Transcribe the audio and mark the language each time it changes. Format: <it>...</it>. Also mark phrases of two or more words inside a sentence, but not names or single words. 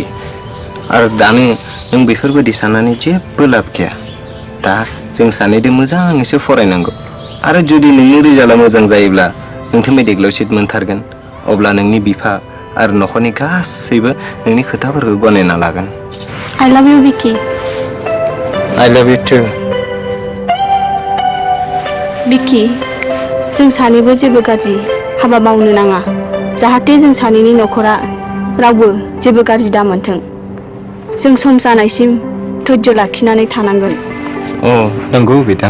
<brx>आरो दानो नों बेफोरबायदि साननानै जेबो लाब गैया। दा जों सानैदों मोजाङैसो फरायनांगौ आरो जुदि नोंनि रिजाल्टआ मोजां जायोब्ला नोंथ' मेडिकेलाव सिट मोनथारगोन। अब्ला नोंनि बिफा आरो न'खरनि गासैबो नोंनि खोथाफोरखौ गनायना लागोन।</brx> <en>I love you, बिकि। I love you too.</en> <brx>बिकि, जों सानैबो जेबो गाज्रि हाबा मावनो नाङा, जाहाथे जों सानैनि न'खरा रावबो जेबो गाज्रि दामोनथों। जों सम जानायसिम धैर्य लाखिनानै थानांगोन। अ, नंगौ बिथां।</brx>